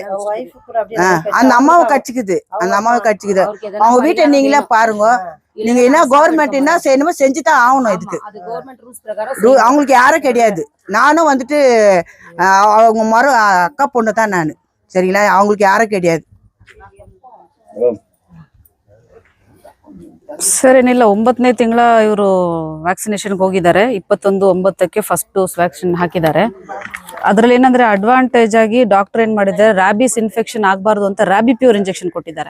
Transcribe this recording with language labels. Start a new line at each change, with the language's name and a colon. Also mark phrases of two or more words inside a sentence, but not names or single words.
Tamil: அந்த அம்மாவை கடிச்சிக்குது, அந்த அம்மாவை கடிச்சிக்குது. அவங்க வீட்டை நீங்களே பாருங்க. நீங்க என்ன கவர்மெண்ட் என்ன செய்யணுமோ செஞ்சு தான் ஆகணும். இதுக்கு அவங்களுக்கு யாரும் கிடையாது. நானும் வந்துட்டு அவங்க அக்கா பொண்ணு தான் நான், சரிங்களா? அவங்களுக்கு யாரும் கிடையாது.
Kannada: ಸರ್ ಏನಿಲ್ಲ 9ನೇ ತಿಂಗಳ ಇವರು ವ್ಯಾಕ್ಸಿನೇಷನ್ಗೆ ಹೋಗಿದ್ದಾರೆ. 21/9ಕ್ಕೆ
English: first dose vaccine
Kannada: ಹಾಕಿದ್ದಾರೆ. ಅದರಲ್ಲಿ ಏನಂದ್ರೆ ಅಡ್ವಾಂಟೇಜ್ ಆಗಿ ಡಾಕ್ಟರ್ ಏನ್ ಮಾಡಿದ್ದಾರೆ,
English: rabies infection
Kannada: ಆಗಬಾರ್ದು ಅಂತ ರ್ಯಾಬಿ ಪ್ಯೂರ್ ಇಂಜೆಕ್ಷನ್ ಕೊಟ್ಟಿದ್ದಾರೆ.